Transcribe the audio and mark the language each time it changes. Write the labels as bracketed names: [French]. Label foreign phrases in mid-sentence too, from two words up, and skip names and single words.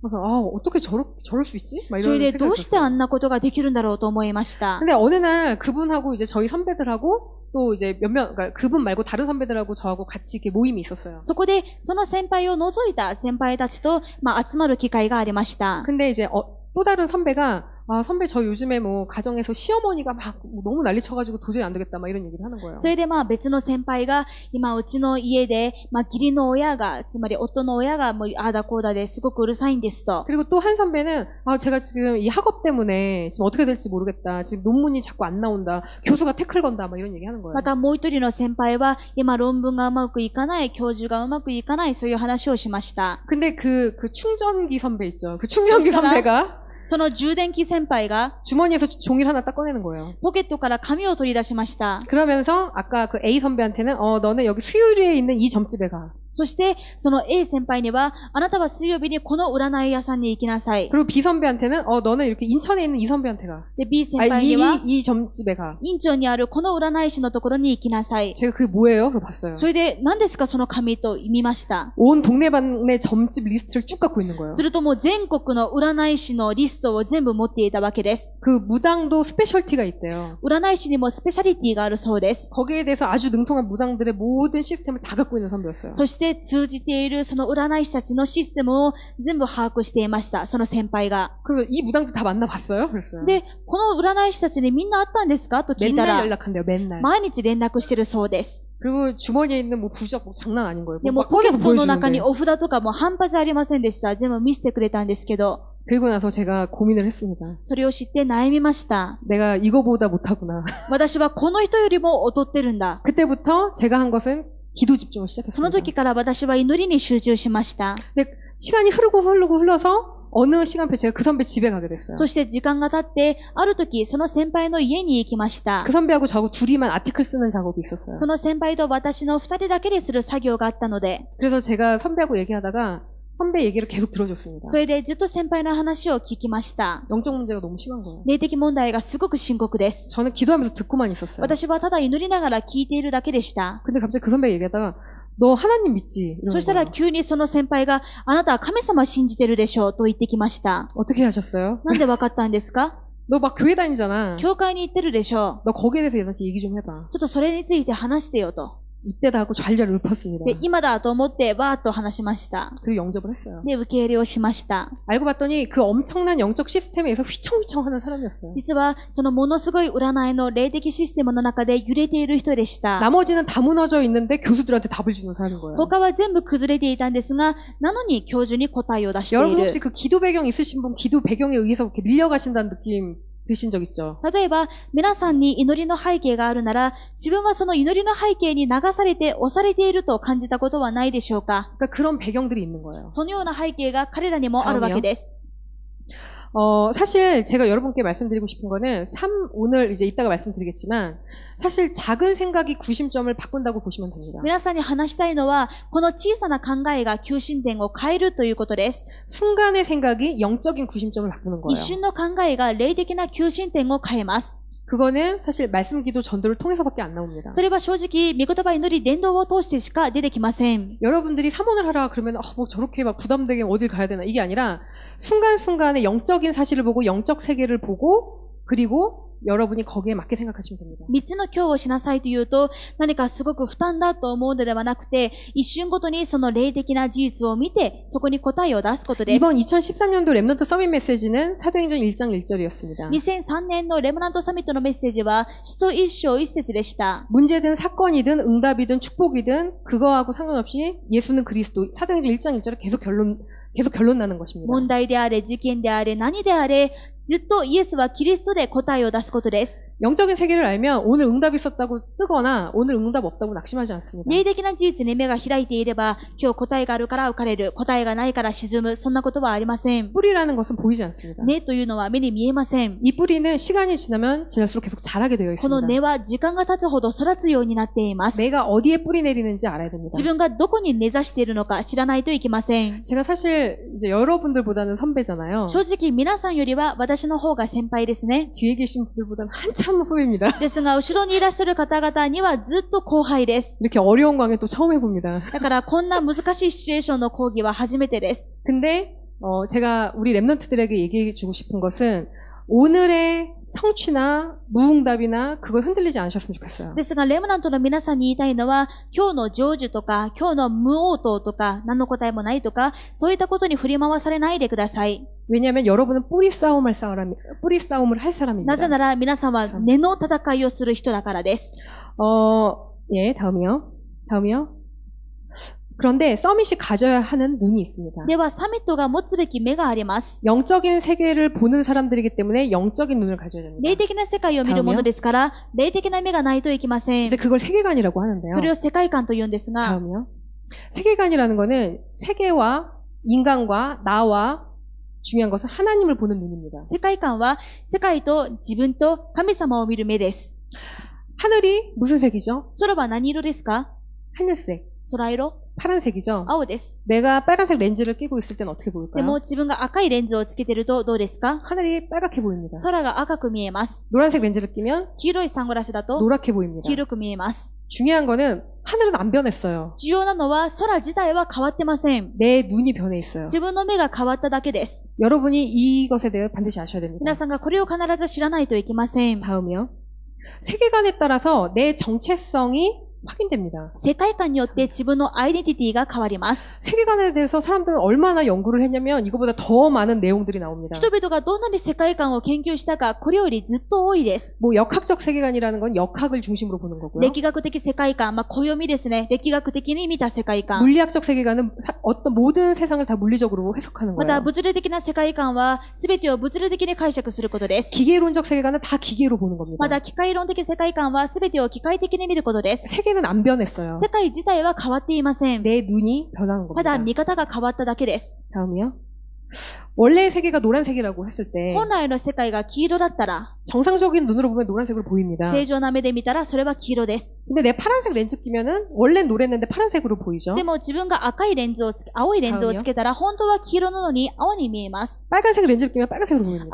[Korean] 그래서 어떻게 저럴 수 있지? 막 [Japanese] それ [Korean] 이런 [Japanese] で、 [Korean] 생각이 [Japanese] どうしてあ [Korean] 들었어요. [Japanese] んなことができるんだろうと思いました。 [Korean] 근데 어느 날 그분하고 이제 저희 선배들하고 또 이제 그러니까 그분 말고 다른 선배들하고 저하고 같이 이렇게 모임이 있었어요. [Japanese] そこで、その先輩を除いた先輩たちと、集まる機会がありました。 [Korean] 근데 이제 또 다른 선배가 선배 저 요즘에 뭐 가정에서 시어머니가 막 너무 난리 쳐가지고 도저히 안 되겠다 막 이런 얘기를 하는 거예요. [Japanese] それで別の先輩が、今うちの家で、義理の親が、つまり夫の親がもうああだこうだですごくうるさいんですと。 [Korean] 그리고 또 한 선배는 제가 지금 이 학업 때문에 지금 어떻게 될지 모르겠다. 지금 논문이 자꾸 안 나온다. 교수가 태클 건다. 막 이런 얘기 하는 거예요. [Japanese] またもう一人の先輩は、今論文がうまくいかない、教授がうまくいかない、そういう話をしました。 [Korean] 근데 그 충전기 선배 있죠. 그 충전기 선배가 [Japanese] その充電器先輩が、 [Korean] 주머니에서 종이를 하나 딱 꺼내는 거예요. [Japanese] ポケットから紙を取り出しました。 [Korean] 그러면서 아까 그 A 선배한테는 너는 여기 수유리에 있는 이 점집에 가. [Japanese] そして、その A 先輩には、あなたは水曜日にこの占い屋さんに行きなさい。 [Korean] 그리고 B 선배한테는 너는 이렇게 인천에 있는 이 선배한테 가. [Japanese] で、B 先輩には、 [Korean] 이 점집에 가. [Japanese] 院長にあるこの占い師のところに行きなさい。 [Korean] 제가 그게 뭐예요? 그걸 봤어요. [Japanese] それで、何ですかその紙と見ました。 [Korean] 온 동네방네 점집 リスト를 쭉 갖고 있는 거예요. [Japanese] するともう全国の占い師のリストを全部持っていたわけです。 [Korean] 그 무당도 스페셜티가 있대요. [Japanese] 占い師にもスペシャリティがあるそうです。 [Korean] 거기에 대해서 아주 능통한 무당들의 모든 시스템을 다 갖고 있는 선배였어요. [Japanese] そして通じているその占い師たちのシステムを全部把握していました。その先輩が。 [Korean] 그리고 이 무당들 다 만나봤어요? 그랬어요. [Japanese] で、この占い師たちにみんな会ったんですかと聞いた [Korean] 맨날 [Japanese] ら、 [Korean] 연락한대요. 맨날. [Japanese] 毎日連絡してるそうです。 [Korean] 그리고 주머니에 있는 뭐 부적 뭐 장난 아닌 거예요. [Japanese] でも [Korean] 막 [Japanese] ポケッ [Korean] 꺼내서 [Japanese] トの中 [Korean] 보여주는데. [Japanese] にお札とかも半端じゃありませんでした。全部見せてくれたんですけど、 [Korean] 그리고 나서 제가 고민을 했습니다. [Japanese] それを知って悩みました。 [Korean] 내가 이거보다 못하구나. [Japanese] 私はこの人よりも劣ってるんだ。 [Korean] 그때부터 제가 한 것은 기도 집중을 [Japanese] その [Korean] 시작했습니다. [Japanese] 時から私は祈りに集中しました。 [Korean] 근데 시간이 흘러서 어느 시간표 제가 그 선배 집에 가게 됐어요. [Japanese] そして時間が経って、ある時その先輩の家に行きました。 [Korean] 그 선배하고 저하고 둘이만 아티클 쓰는 작업이 있었어요. [Japanese] その先輩と私の二人だけでする作業があったので、 [Korean] 그래서 제가 선배하고 얘기하다가 선배 얘기를 계속 들어줬습니다. [Japanese] それでずっと先輩の話を聞きました。 [Korean] 영적 문제가 너무 심한 거예요. [Japanese] 霊的問題がすごく深刻です。 [Korean] 저는 기도하면서 듣고만 있었어요. [Japanese] 私はただ祈りながら聞いているだけでした。 [Korean] 근데 갑자기 그 선배가 얘기하다가 너 하나님 믿지? [Japanese] そ [Korean] 이러는 [Japanese] したら [Korean] 거예요. [Japanese] 急にその先輩が、あなたは神様信じてるでしょうと言ってきました。 [Korean] 어떻게 하셨어요? [Japanese] なんでわかったんですか？ [Korean] 너 막 교회 다니잖아. [Japanese] 教会に行ってるでしょう。 [Korean] 너 거기에 대해서 얘한테 얘기 좀 해봐. [Japanese] ちょっとそれについて話してよと。 [Korean] 이때다 하고 잘잘 읊었습니다. [Japanese] で、今だと思ってわーっと話しました。 [Korean] 그리고 영접을 했어요. [Japanese] で、受け入れをしました。 [Korean] 알고 봤더니 그 엄청난 영적 시스템에서 휘청휘청 하는 사람이었어요. [Japanese] 実は、そのものすごい占いの霊的システムの中で揺れている人でした。 [Korean] 나머지는 다 무너져 있는데 교수들한테 답을 주는 사람인 거예요. [Japanese] 他は全部崩れていたんですが、なのに教授に答えを出してい [Korean] 여러분 [Japanese] る。 [Korean] 혹시 그 기도 배경 있으신 분 기도 배경에 의해서 그렇게 밀려가신다는 느낌 드신 적 있죠? [Japanese] 例えば、皆さんに祈りの背景があるなら、自分はその祈りの背景に流されて押されていると感じたことはないでしょうか？ [Korean] 그러니까 그런 배경들이 있는 거예요. [Japanese] そのような背景が彼らにもあるわけです。 [Korean] 사실 제가 여러분께 말씀드리고 싶은 거는 오늘 이제 이따가 말씀드리겠지만 사실 작은 생각이 구심점을 바꾼다고 보시면 됩니다. [Japanese] 皆さんに話したいのは、この小さな考えが急進点を変えるということです。 [Korean] 순간의 생각이 영적인 구심점을 바꾸는 [Japanese] 一 [Korean] 거예요. [Japanese] 瞬の考えが霊的な急進点を変えます。 [Korean] 그거는 사실 말씀 기도 전도를 통해서밖에 안 나옵니다. [Japanese] それは正直、御言葉祈り伝道を通してしか出てきません。 [Korean] 여러분들이 사모를 하라 그러면 뭐 저렇게 막 부담되게 어딜 가야 되나 이게 아니라 순간순간에 영적인 사실을 보고 영적 세계를 보고 그리고 여러분이 거기에 맞게 생각하시면 됩니다. [Japanese] 三つの今日をしなさいというと、何かすごく負担だと思うのではなくて、一瞬ごとにその霊的な事実を見て、そこに答えを出すことです。 [Korean] 이번 2013년도 랩넌트 서밋 메시지는 사도행전 1장 1절이었습니다. [Japanese] 2003 年のレムナントサミットのメッセージは、使徒一章一節でした。 [Korean] 문제든 사건이든 응답이든 축복이든 그거하고 상관없이 예수는 그리스도. 사도행전 1장 1절에 계속 결론 나는 것입니다. [Japanese] 問題であれ、事件であれ、何であれ、ずっとイエスはキリストで答えを出すことです。 [Korean] 영적인 세계를 알면 오늘 응답이 있었다고 뜨거나 오늘 응답 없다고 낙심하지 않습니다. [Japanese] 霊的な事実に目が開いていれば、今日答えがあるから浮かれる、答えがないから沈む、そんなことはありません。 [Korean] 뿌리라는 것은 보이지 않습니다. [Japanese] 根というのは目に見えません。 [Korean] 이 뿌리는 시간이 지나면 지날수록 계속 자라게 되어 [Japanese] この [Korean] 있습니다. [Japanese] 根は時間が経つほど育つようになっています。 [Korean] 내가 어디에 뿌리 내리는지 알아야 됩니다. [Japanese] 自分がどこに根ざしているのか知らないといけません。 [Korean] 제가 사실 이제 여러분들보다는 선배잖아요. [Japanese] 正直皆さんよりは私の方が先輩ですね。 [Korean] 뒤에 계신 분들보다는 한참 후배입니다. [Japanese] ですが、後ろにいらっしゃる方々にはずっと後輩です。 [Korean] 이렇게 어려운 강의 또 처음 해봅니다. [Japanese] だからこんな難しいシチュエーションの講義は初めてです。 [Korean] 근데 제가 우리 랩넌트들에게 얘기해 주고 싶은 것은 오늘의 성취나 무응답이나 그걸 흔들리지 않으셨으면 좋겠어요. [Japanese] ですが、レムナントの皆さんに言いたいのは、今日の成就とか、今日の無応答とか、何の答えもないとか、そういったことに振り回されないでください。 [Korean] 왜냐하면 여러분은 뿌리 싸움을 할 사람입니다. [Japanese] なぜなら皆さんは根の戦いをする人だからです。 [Korean] 예, 다음이요. 그런데 서밋이 가져야 하는 눈이 있습니다. [Japanese] では、サミットが持つべき目があります。 [Korean] 영적인 세계를 보는 사람들이기 때문에 영적인 눈을 가져야 됩니다. [Japanese] 霊的な世界を見るものですから、霊的な目がないといけません。 [Korean] 이제 그걸 세계관이라고 하는데요. [Japanese] それを世界観と言うんですが、 [Korean] 다음이요. 세계관이라는 거는 세계와 인간과 나와 중요한 것은 하나님을 보는 눈입니다. [Japanese] 世界観は世界と自分と神様を見る目です。 [Korean] 하늘이 무슨 색이죠? [Japanese] 空は何色ですか？ [Korean] 하늘색. [Japanese] 空色？ [Korean] 파란색이죠? [Japanese] 青です。 [Korean] 내가 빨간색 렌즈를 끼고 있을 때는 어떻게 [Japanese] で [Korean] 보일까요? [Japanese] も自分が赤いレンズをつけてるとどうですか？ [Korean] 하늘이 빨갛게 보입니다. [Japanese] 空が赤く見えます。 [Korean] 노란색 렌즈를 끼면 [Japanese] 黄色いサングラスだと [Korean] 노랗게 보입니다. [Japanese] 黄色く見えます。 [Korean] 중요한 거는 하늘은 안 변했어요. [Japanese] 重要なのは空自体は変わってません。 [Korean] 내 눈이 변해 있어요. [Japanese] 自分の目が変わっただけです。 [Korean] 여러분이 이것에 대해 반드시 아셔야 됩니다. [Japanese] 皆さんがこれを必ず知らないといけません。 [Korean] 다음이요. 세계관에 따라서 내 정체성이 확인됩니다. [Japanese] 世界観によって自分のアイデンティティが変わります。 [Korean] 세계관에 대해서 사람들은 얼마나 연구를 했냐면 이거보다 더 많은 내용들이 나옵니다. [Japanese] 人々がどんなに世界観を研究したか、これよりずっと多いです。 [Korean] 뭐 역학적 세계관이라는 건 역학을 중심으로 보는 거고요. [Japanese] 歴学的世界観、暦ですね。歴学的に見た世界観。 [Korean] 물리학적 세계관은 어떤 모든 세상을 다 물리적으로 해석하는 [Japanese] また、 [Korean] 거예요. [Japanese] 物理的な世界観は、すべてを物理的に解釈することです。 [Korean] 기계론적 세계관은 다 기계로 보는 겁니다. [Japanese] また、機械論的世界観は、すべてを機械的に見ることです。 [Korean] 세계는 안 변했어요. [Japanese] 世界自体は変わっていません。 [Korean] 내 눈이 변한 [Japanese] ただ、 [Korean] 겁니다. [Japanese] 見方が変わっただけです。 [Korean] 다음이요. 원래의 세계가 노란색이라고 했을 때 [Japanese] 本来の世界が黄色だったら、 [Korean] 정상적인 눈으로 보면 노란색으로 보입니다. [Japanese] 正常な目で見たら、それは黄色です。 [Korean] 근데 내 파란색 렌즈 끼면은 원래 노랬는데 파란색으로 보이죠. [Japanese] でも、自分が赤いレンズをつけ、青いレンズをつけたら、本当は黄色なのに青に見えます。 [Korean] 빨간색 렌즈를 끼면 빨간색으로 보입니다.